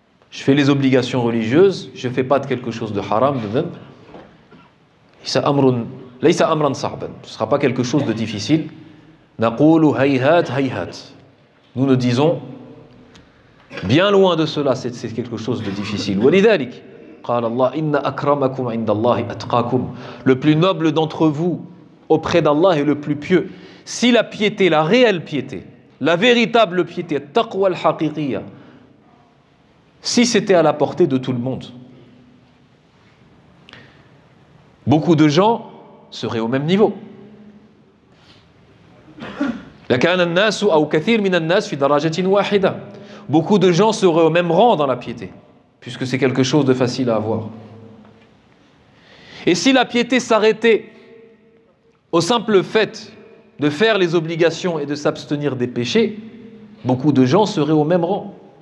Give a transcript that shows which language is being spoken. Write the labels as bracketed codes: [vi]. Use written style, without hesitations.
[fr] Je fais les obligations religieuses, je ne fais pas de quelque chose de haram, de dhanb. Ce ne sera pas quelque chose de difficile. Nous ne disons Bien loin de cela, c'est quelque chose de difficile. [ar] ولذلك قال الله إن أكرمكم عند الله أتقاكم. [fr] Le plus noble d'entre vous auprès d'Allah est le plus pieux. Si la piété, la réelle piété, la véritable piété, [ar] taqwa al-haqiqiyya, [fr] si c'était à la portée de tout le monde, beaucoup de gens seraient au même niveau. [ar] لكان الناس أو كثير من الناس في درجة واحدة. [fr] Beaucoup de gens seraient au même rang dans la piété, puisque c'est quelque chose de facile à avoir. Et si la piété s'arrêtait au simple fait de faire les obligations et de s'abstenir des péchés, beaucoup de gens seraient au même rang.